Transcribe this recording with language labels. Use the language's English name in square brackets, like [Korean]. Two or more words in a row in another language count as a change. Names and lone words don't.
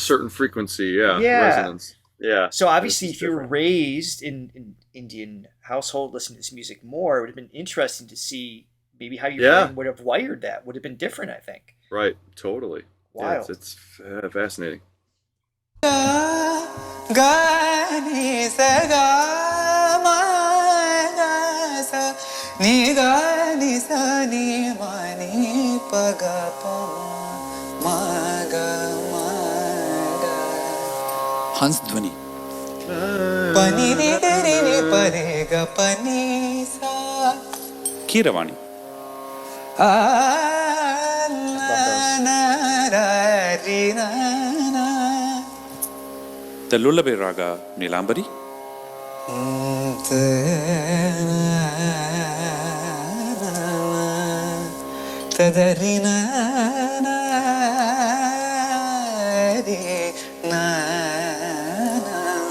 [English] a certain frequency, resonance. Yeah. So obviously, It's if you were different. raised in Indian household listening to this music more, it would have been interesting to see maybe how your brain would have wired that. Would have been different, I think. Right, totally. Wild. Yeah, it's fascinating. gani sa ga ma ga sa ni ga ni sa ni ma ni pa ga pa ma ga Hans ಧ್ವನಿ pani re ga re ni pa re ga pa ni sa Keeravani. a na ra ri na na The lullaby raga Nilambari. tadari na na ri na na